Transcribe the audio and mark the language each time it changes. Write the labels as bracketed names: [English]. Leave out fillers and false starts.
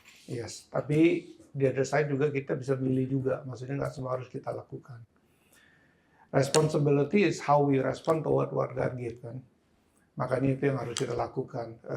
[Indonesian] Yes, tapi di [English] other side [Indonesian] juga kita bisa milih juga. Maksudnya nggak semua harus kita lakukan. [English] Responsibility is how we respond toward what God give kan. [Indonesian] Makanya itu yang harus kita lakukan.